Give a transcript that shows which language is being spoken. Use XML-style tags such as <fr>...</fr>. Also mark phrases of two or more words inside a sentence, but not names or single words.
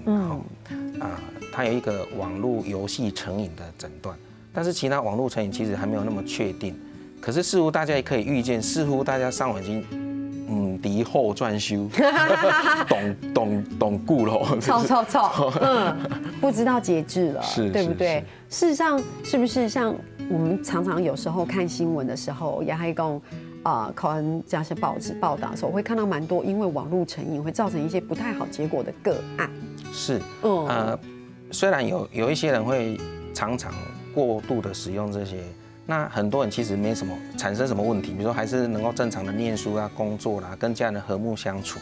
<zh>它有一個網絡遊戲成癮的診斷，但是其他網絡成癮其實還沒有那麼確定。可是似乎大家也可以預見，似乎大家上網已經敵後轉修，懂顧了。錯，不知道節制了，對不對？事實上，是不是像我們常常有時候看新聞的時候，也還講，看这些报纸报道的时候，会看到蛮多因为网络成瘾会造成一些不太好结果的个案。是，虽然有一些人会常常过度的使用这些，那很多人其实没什么产生什么问题，比如说还是能够正常的念书啊、工作啦，跟家人和睦相处。</zh>